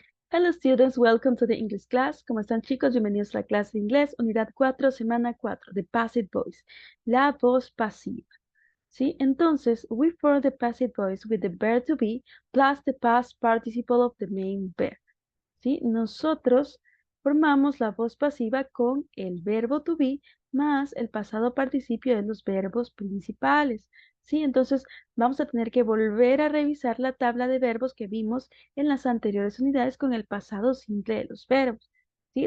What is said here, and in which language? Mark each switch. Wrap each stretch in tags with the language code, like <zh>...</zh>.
<en>Hello students, welcome to the English class.</en> <es>¿Cómo están chicos? Bienvenidos a la clase de inglés, unidad 4, semana 4,</es> <en>the passive voice,</en> <es>la voz pasiva. ¿Sí? Entonces,</es> <en>we form the passive voice with the verb to be plus the past participle of the main verb.</en> <es>¿Sí? Nosotros formamos la voz pasiva con el verbo</es> <en>to be</en> <es>más el pasado participio de los verbos principales. ¿Sí? Entonces, vamos a tener que volver a revisar la tabla de verbos que vimos en las anteriores unidades con el pasado simple de los verbos. ¿Sí?</es>